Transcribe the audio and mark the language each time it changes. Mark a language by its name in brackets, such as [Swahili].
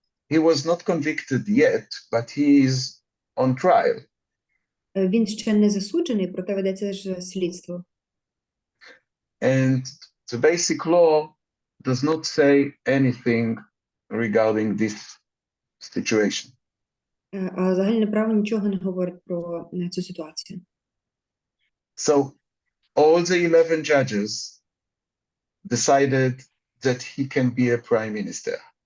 [English] He was not convicted yet, but he is on trial. [Ukrainian] Він ще не засуджений, проте ведеться ж слідство. [English] And the basic law does not say anything regarding this situation. [Ukrainian] А загальне право нічого не говорить про цю ситуацію. [English] So all the 11 judges decided that he can be a prime minister.